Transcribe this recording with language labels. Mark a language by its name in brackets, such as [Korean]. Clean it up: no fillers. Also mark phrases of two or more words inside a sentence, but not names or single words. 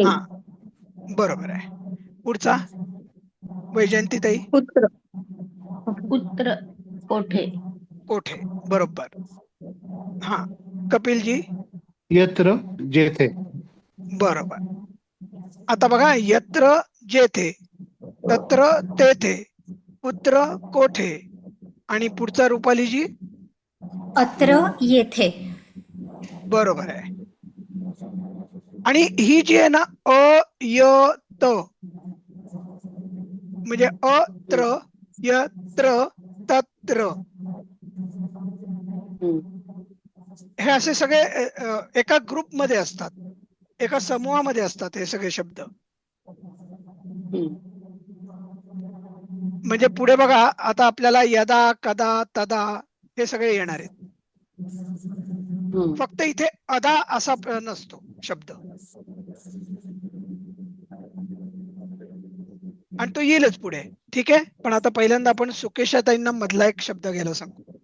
[Marathi] हा बरोबर आहे. पुढचा वैजयंतीताई. पुत्र. पुत्र कोठे. कोठे. बरोबर. हा कपिलजी. यत्र जेथे. बरोबर. आता बघा यत्र जेथे तत्र तेथे पुत्र कोठे आणि पुढचा रुपालीजी. अत्र येथे. बरोबर आहे. आणि ही जी आहे ना अ य त म्हणजे [Sanskrit] अत्र यत्र तत्र [Marathi] हे असे सगळे एका ग्रुप मध्ये असतात, एका समूहामध्ये असतात हे सगळे शब्द. म्हणजे पुढे बघा आता आपल्याला [Sanskrit] यदा कदा तदा [Marathi] हे सगळे येणार आहेत. फक्त इथे अदा असा नसतो शब्द आणि तो येईलच पुढे. ठीक आहे. पण आता पहिल्यांदा आपण सुकेशाताईंना मधला एक शब्द घ्यायला सांगू.